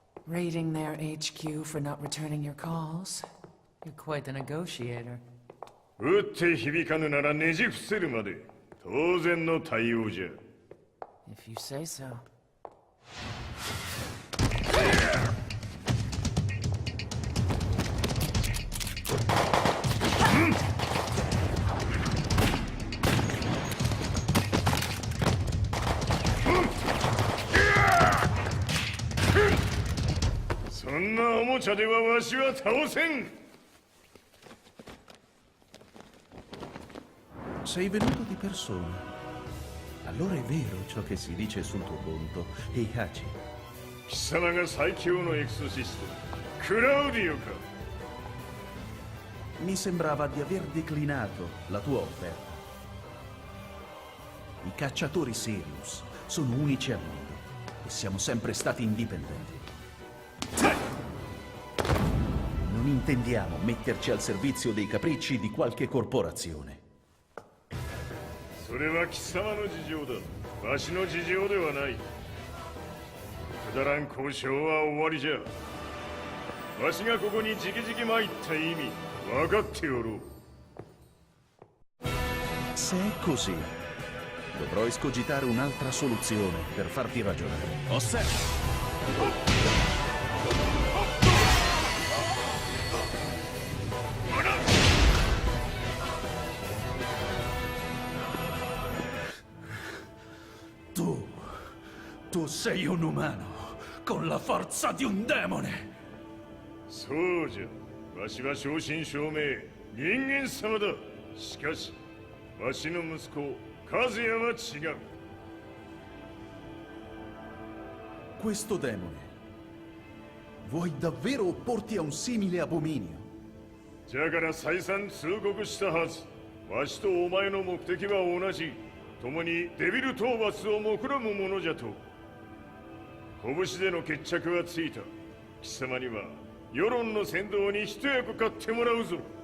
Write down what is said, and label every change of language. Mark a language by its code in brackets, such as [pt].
[en] Raiding their HQ for not returning your calls? You're quite the negotiator. [ja] 打って響かぬならねじ伏せるまで当然の対応じゃ。 [en] If you say so. [ja] そんなおもちゃではわしは倒せん。 [it] Sei venuto di persona. Allora è vero ciò che si dice sul tuo conto, Heihachi. [ja] 貴様が最強のエクソシスト、クラウディオか。 [it] Mi sembrava di aver declinato la tua offerta. I cacciatori Sirius sono unici al mondo e siamo sempre stati indipendenti. Non intendiamo metterci al servizio dei capricci di qualche corporazione. [ja] それは貴様の事情だ。わしの事情ではない。くだらん交渉は終わりじゃ。わしがここに直々参った意味、分かっておろう。 [it] Se è così, dovrò escogitare un'altra soluzione per farti ragionare. Osserva! Tu sei un umano, con la forza di un demone! [ja] そうじゃ。わしは正真正銘、人間様だ。しかし、わしの息子、和也は違う。 [it] Questo demone, vuoi davvero opporti a un simile abominio? [ja] じゃから再三通告したはず。わしとお前の目的は同じ。共にデビル討伐を目論むものじゃと。拳での決着はついた。貴様には世論の先導に一役買ってもらうぞ。